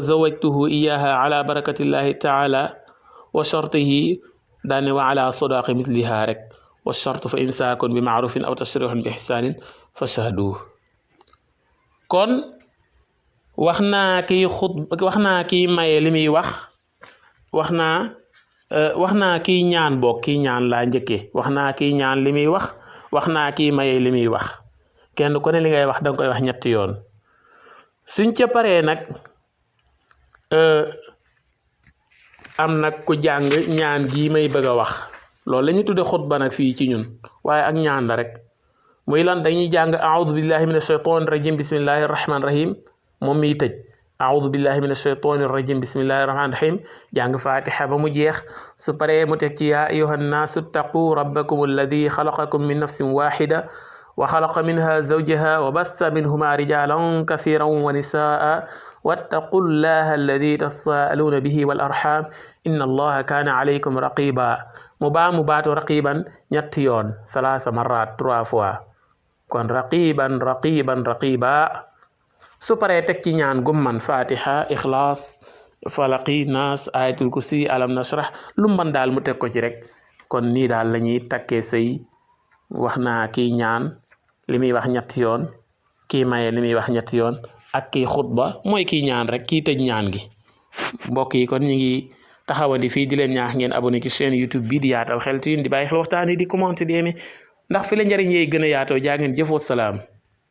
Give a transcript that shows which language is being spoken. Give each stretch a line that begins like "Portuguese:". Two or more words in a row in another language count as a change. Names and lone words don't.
Arabic: زوجته إياها على بركة الله تعالى وشرطه
Wolof: daane
Arabic: وعلى صداق مثلها
Wolof: rek
Arabic: والشرط فإمساك بمعروف أو تسريح بإحسان فاشهدوا
Wolof: kon wax naa kii maye li muy wax wax naa kii ñaan boog kii ñaan laa njëkkee wax naa kii ñaan li muy wax wax naa kii maye li muy wax kenn ku ne li ngay wax danga koy wax ñetti yoon suñ ca paree nag am nag ku jàng ñaan gii may bëgg a wax loolu la ñu tudde xutba nag fii ci ñun waaye ak ñaan la rek muy lan dañuy jàng
Arabic: أعوذ بالله من الشيطان الرجيم بسم الله الرحمن الرحيم
Wolof: moom miy tëj
Arabic: أعوذ بالله من الشيطان الرجيم بسم الله الرحمن الرحيم
Wolof: jàng fatiha ba mu jeex su paree mu teg ci
Arabic: يا أيها الناس اتقوا ربكم الذي خلقكم من نفس واحدة وخلق منها زوجها وبث منهما رجالا كثيرا ونساء واتقوا الله الذي تساءلون به والأرحام إن الله كان عليكم رقيبا
Wolof: mu baatu raqiban ñetti yoon 3 marrat 3 fois kon raqiban raqiba su paree teg ci ñaan gumman fatiha ikhlas falaqi nas ayatul kursi alam nashrah lu man daal mu teg ko ci rek kon nii daal la ñuy takkee sëy wax naa kii ñaan li muy wax ñetti yoon kii maye li muy wax ñetti yoon ak kii xutba mooy kii ñaan rek kii tëj ñaan gi mbokk yi kon ñu ngi taxawandi fii di leen ñaax ngeen abonné ci chaîne YouTube bi di Yaatal Xeltu Yin di bàyyi xel waxtaan yi di commenter di aimer ndax fi la njëriñ yee gën a yaatoo jaa ngeen jëf
Arabic: والسلام